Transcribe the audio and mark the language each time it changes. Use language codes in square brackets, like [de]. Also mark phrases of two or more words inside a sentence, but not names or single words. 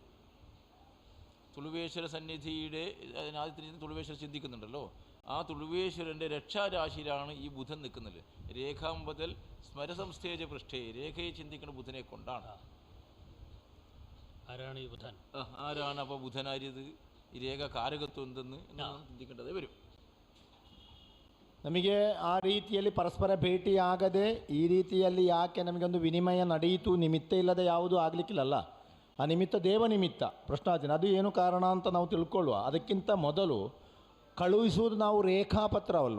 [ml] തുളുവേശ്വര സന്നിധിയുടെ ആദിത്യന് തുളുവേശ്വരർ ചിന്തിക്കുന്നുണ്ടല്ലോ, ആ തുളുവേശ്വരൻ്റെ രക്ഷാരാശിയിലാണ് ഈ ബുധൻ നിൽക്കുന്നത്. രേഖാമ്പതൽ സ്മരസംസ്ഥേജ പൃഷ്ഠേ, രേഖയെ ചിന്തിക്കുന്ന ബുധനെ കൊണ്ടാണ്. ആരാണ് ഈ ബുധൻ? ആരാണ് അപ്പോൾ ബുധനാരിയത്? ഈ രേഖ കാരകത്വം എന്തെന്ന് ചിന്തിക്കേണ്ടത് വരും. [kn] ನಮಗೆ ಆ ರೀತಿಯಲ್ಲಿ ಪರಸ್ಪರ ಭೇಟಿಯಾಗದೆ ಈ ರೀತಿಯಲ್ಲಿ ಯಾಕೆ ನಮಗೊಂದು ವಿನಿಮಯ ನಡೆಯಿತು? ನಿಮಿತ್ತ ಇಲ್ಲದೆ ಯಾವುದೂ ಆಗಲಿಕ್ಕಿಲ್ಲಲ್ಲ. ಆ ನಿಮಿತ್ತ ದೇವ ನಿಮಿತ್ತ ಪ್ರಶ್ನಾರ್ಚನೆ, ಅದು ಏನು ಕಾರಣ ಅಂತ ನಾವು ತಿಳ್ಕೊಳ್ಳುವ. ಅದಕ್ಕಿಂತ ಮೊದಲು ಕಳುಹಿಸುವುದು ನಾವು ರೇಖಾಪತ್ರವಲ್ವ.